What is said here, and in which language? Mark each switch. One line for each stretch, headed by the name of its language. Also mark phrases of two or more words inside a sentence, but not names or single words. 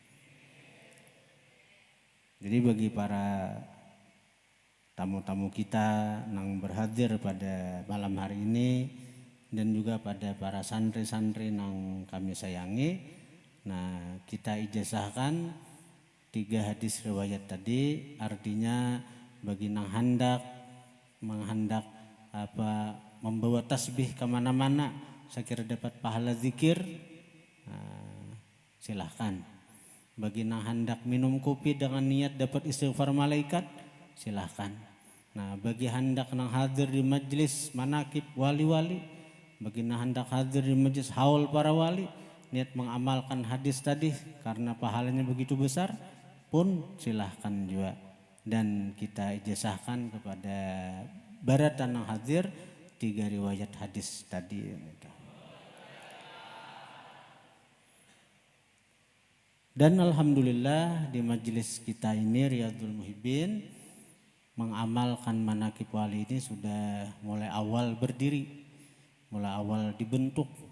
Indonesian: Jadi bagi para tamu-tamu kita yang berhadir pada malam hari ini dan juga pada para santri-santri yang kami sayangi, nah kita ijazahkan 3 hadis riwayat tadi, artinya bagi nang menghendak membawa tasbih kemana-mana saya kira dapat pahala zikir, silahkan. Bagi yang hendak minum kopi dengan niat dapat istighfar malaikat, silahkan. Nah, bagi hendak nang hadir di majlis manakib wali-wali, bagi yang hendak hadir di majlis haul para wali, niat mengamalkan hadis tadi karena pahalanya begitu besar pun silahkan juga. Dan kita ijazahkan kepada baratan yang hadir 3 riwayat hadis tadi. Dan alhamdulillah di majelis kita ini Riyadhul Muhibbin mengamalkan manakib wali ini sudah mulai awal berdiri, mulai awal dibentuk.